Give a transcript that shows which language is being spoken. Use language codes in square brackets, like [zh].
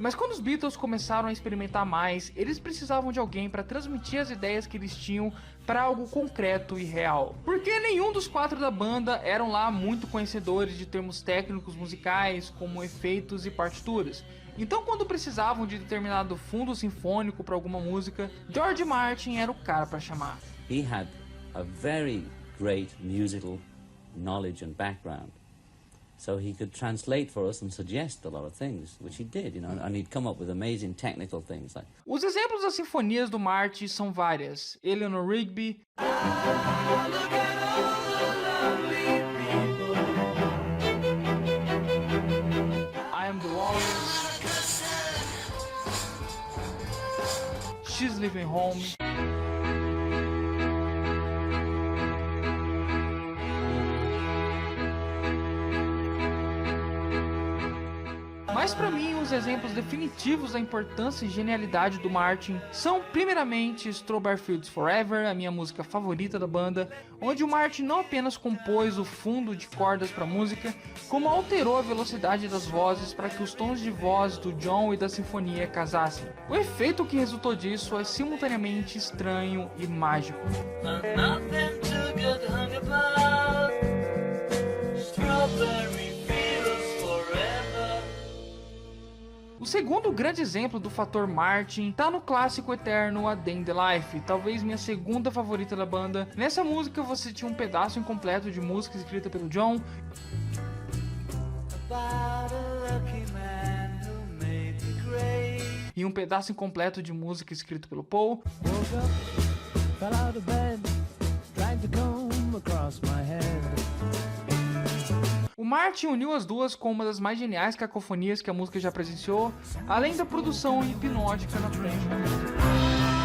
[pt] Mas quando os Beatles começaram a experimentar mais, eles precisavam de alguém para transmitir as ideias que eles tinham para algo concreto e real. Porque nenhum dos quatro da banda eram lá muito conhecedores de termos técnicos musicais como efeitos e partituras. Então, quando precisavam de determinado fundo sinfônico para alguma música, George Martin era o cara para chamar. [en] He had a very great musical knowledge and background, so he could translate for us and suggest a lot of things, which he did, and he'd come up with amazing technical things like. [pt] Os exemplos das sinfonias do Martin são várias. Eleanor Rigby, I Am the Walrus, She's Leaving Home, mas para mim os exemplos definitivos da importância e genialidade do Martin são primeiramente Strawberry Fields Forever, a minha música favorita da banda, onde o Martin não apenas compôs o fundo de cordas para a música, como alterou a velocidade das vozes para que os tons de voz do John e da sinfonia casassem. O efeito que resultou disso é simultaneamente estranho e mágico. [en] Nothing to get hung about. Strawberry fields forever. [pt] O segundo grande exemplo do fator Martin tá no clássico eterno A Day in the Life, talvez minha segunda favorita da banda. Nessa música você tinha um pedaço incompleto de música escrita pelo John [en] About a lucky man who made me great. [pt] e um pedaço incompleto de música escrito pelo Paul. [en] Woke up, fell out of bed, dragged the comb across my head. [pt] O Martin uniu as duas com uma das mais geniais cacofonias que a música já presenciou, além da produção hipnótica na frente da música.